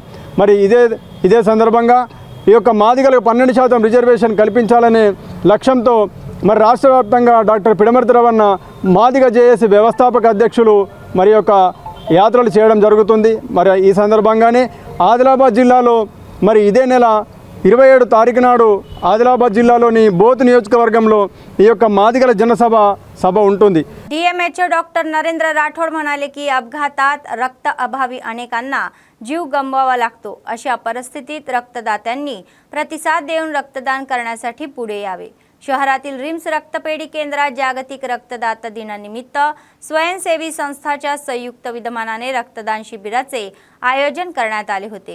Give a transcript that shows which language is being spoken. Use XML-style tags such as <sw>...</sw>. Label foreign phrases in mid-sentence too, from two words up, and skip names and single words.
<te>మరి ఇదే సందర్భంగా ఈ యొక్క మాదిగలకు 12% రిజర్వేషన్ కల్పించాలనే లక్ష్యంతో మరి రాష్ట్ర వ్యాప్తంగా డాక్టర్ పిడమర్తి రవణ మాదిగ జేఏసీ వ్యవస్థాపక అధ్యక్షులు మరి యొక్క యాత్రలు చేయడం జరుగుతుంది. మరి ఈ సందర్భంగానే ఆదిలాబాద్ జిల్లాలో మరి ఇదే నెల 27 తారీఖు నాడు ఆదిలాబాద్ జిల్లాలోని బోత్ నియోజకవర్గంలో ఈ యొక్క మాదిగల సభ ఉంటుంది.</te> <mr>डीएमएचओ डॉक्टर नरेंद्र राठोड म्हणाले की अपघातात रक्त अभावी अनेकांना जीव गमवावा लागतो. अशा परिस्थितीत रक्तदात्यांनी प्रतिसाद देऊन रक्तदान करण्यासाठी पुढे यावे. शहरातील रिम्स रक्तपेढी केंद्रात जागतिक रक्तदाता दिनानिमित्त स्वयंसेवी संस्थाच्या संयुक्त विद्यमानाने रक्तदान शिबिराचे आयोजन करण्यात आले होते.</mr>